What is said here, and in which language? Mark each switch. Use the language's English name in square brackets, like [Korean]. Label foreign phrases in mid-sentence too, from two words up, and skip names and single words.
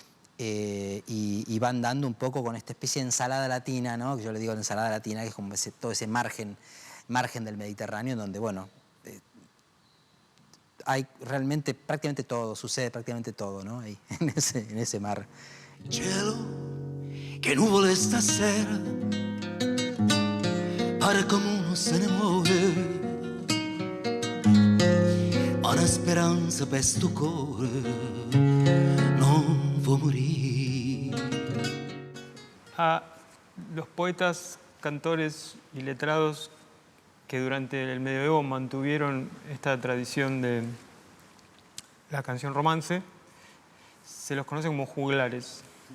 [Spanish] Y van dando un poco con esta especie de ensalada latina, ¿no? Que yo le digo la ensalada latina, que es como todo ese margen del Mediterráneo, donde, bueno, hay realmente prácticamente todo, sucede prácticamente todo, ¿no? Ahí, en ese mar. [Italian] Cielo, che nuvole stasera, pare come uno se ne muore, ma una speranza per sto cuore non può morir. [Spanish] A los poetas, cantores y letrados que durante el medioevo mantuvieron esta tradición de la canción romance, se los conoce como juglares.